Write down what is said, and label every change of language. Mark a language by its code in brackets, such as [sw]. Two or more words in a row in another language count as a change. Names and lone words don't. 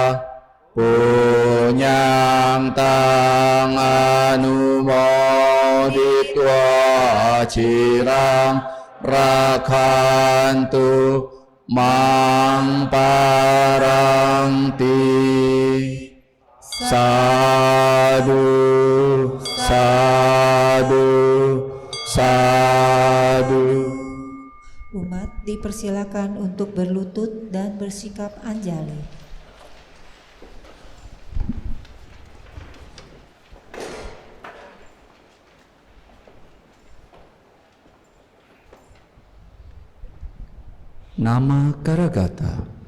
[pi] punyang tang anumoditwa cirang rakantu mang paranti sadu sadu sadu. [id] Umat dipersilakan untuk berlutut dan bersikap anjali. Nama Karagata.